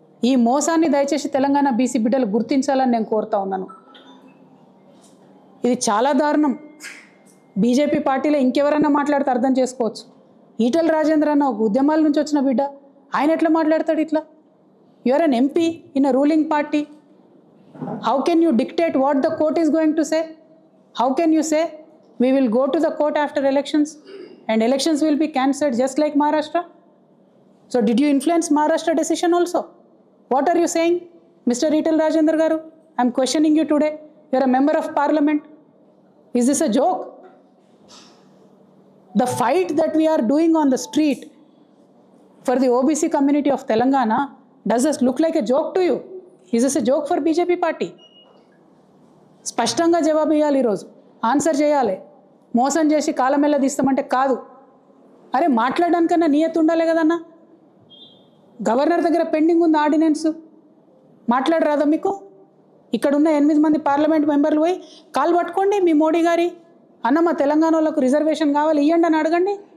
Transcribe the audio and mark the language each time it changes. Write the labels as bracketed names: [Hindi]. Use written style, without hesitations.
[Telugu] ఈ మోసాన్ని దయచేసి తెలంగాణ బీసీ బిడ్డలు గుర్తించాలని నేను కోరుతా ఉన్నాను. ఇది చాలా దారుణం. బీజేపీ పార్టీలో ఇంకెవరైనా మాట్లాడితే అర్థం చేసుకోవచ్చు. ఈటెల రాజేంద్ర అన్న ఒక ఉద్యమాల నుంచి వచ్చిన బిడ్డ, ఆయన ఎట్లా మాట్లాడతాడు ఇట్లా? [English] You are an MP in a ruling party. How can you dictate what the court is going to say? How can you say we will go to the court after elections and elections will be cancelled just like Maharashtra? So did you influence Maharashtra decision also? What are you saying, Mr. Etal Rajendra Garu? I am questioning you today. You are a member of parliament. Is this a joke? The fight that we are doing on the street for the OBC community of Telangana, does this look like a joke to you? Is this a joke for BJP party? [Telugu] స్పష్టంగా జవాబు ఇవ్వాలి, ఈరోజు answer చేయాలి. మోసం చేసి కాలమెల్ల తీస్తామంటే కాదు. అరే మాట్లాడడానికన్నా నియత ఉండాలి కదన్నా. గవర్నర్ దగ్గర పెండింగ్ ఉంది ఆర్డినెన్స్, మాట్లాడరాదా మీకు? ఇక్కడ ఉన్న 8 మంది పార్లమెంట్ మెంబర్లు పోయి కాలు పట్టుకోండి మీ మోడీ గారి, అన్న మా తెలంగాణ వాళ్ళకు రిజర్వేషన్ కావాలి ఇవ్వండి అని అడగండి.